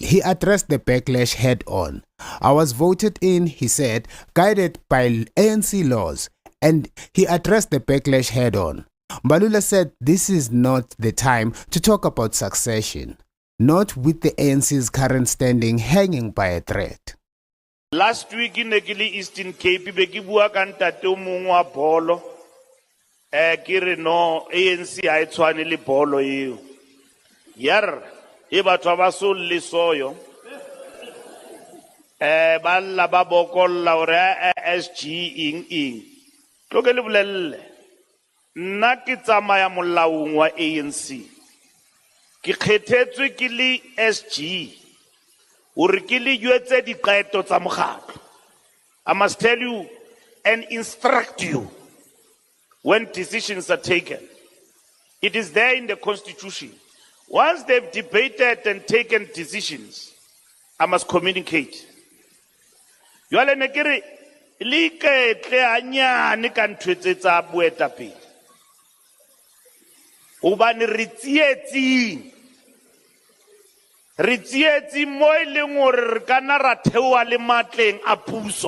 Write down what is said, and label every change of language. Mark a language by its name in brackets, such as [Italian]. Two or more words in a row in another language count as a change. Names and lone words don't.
[English] He addressed the backlash head on. I was voted in, he said, guided by ANC laws, and he addressed the backlash head on. Mbalula said this is not the time to talk about succession, not with the ANC's current standing hanging by a thread. Last week in Negili Eastern Cape, [Southern Sotho] Beki bua ka ntate o mongwe wa bolo. Ke re no ANC ha e tshwane le bolo eo. Yar e batho ba so le soyo. Ba lla ba bokolla hore SG ing. Tlo ke le bolelle. nna ke tsamaya molaong wa ANC ke kgethetswe ke le SG hore ke le jwetse diqeto tsa mokgatlo. [English] I must tell you and instruct you when decisions are taken. It is there in the Constitution. Once they've debated and taken decisions, I must communicate. [Southern Sotho] Jwale ne ke re le iketle hanyane ka ntho tse tsa boetapele. Hobane re tsietsing mo e leng hore re kana ra theoha le matleng a puso.